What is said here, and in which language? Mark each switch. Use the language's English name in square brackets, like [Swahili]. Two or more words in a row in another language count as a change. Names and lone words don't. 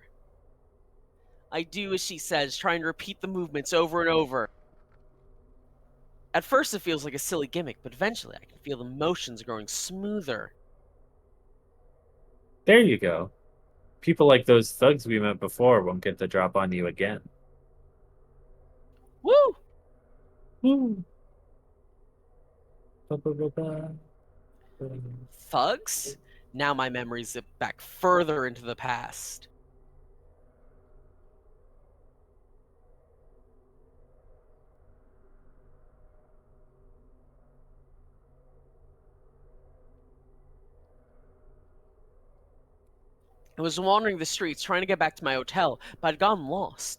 [English] I do as she says, trying to repeat the movements over and over. At first it feels like a silly gimmick, but eventually I can feel the motions growing smoother. There you go. People like those thugs we met before won't get the drop on you again. Woo! Woo. Ba-ba-ba-ba. Thugs? Now my memories zip back further into the past. I was wandering the streets trying to get back to my hotel, but I'd gotten lost.